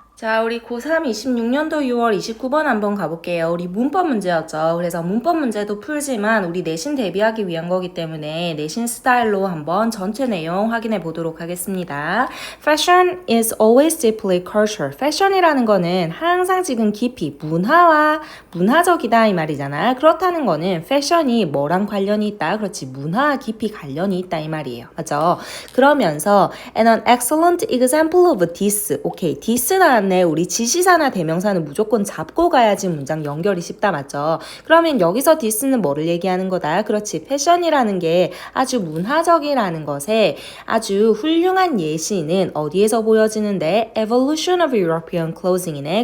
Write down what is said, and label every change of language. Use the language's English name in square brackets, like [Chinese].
[Korean] 자, 우리 고3 26년도 6월 29번 한번 가볼게요. 우리 문법 문제였죠. 그래서 문법 문제도 풀지만 우리 내신 대비하기 위한 거기 때문에 내신 스타일로 한번 전체 내용 확인해 보도록 하겠습니다. [English] Fashion is always deeply cultural. [Korean] fashion이라는 거는 항상 지금 깊이 문화와 문화적이다 이 말이잖아. 그렇다는 거는 fashion이 뭐랑 관련이 있다? 그렇지. 문화와 깊이 관련이 있다 이 말이에요. 맞죠? 그러면서 [English] and an excellent example of this. [Korean] 오케이. this 나왔네. 우리 지시사나 대명사는 무조건 잡고 가야지 문장 연결이 쉽다 맞죠? 그러면 여기서 this는 뭐를 얘기하는 거다? 그렇지. 패션이라는 게 아주 문화적이라는 것에 아주 훌륭한 예시는 어디에서 보여지는데? [English] Evolution of European clothing이네.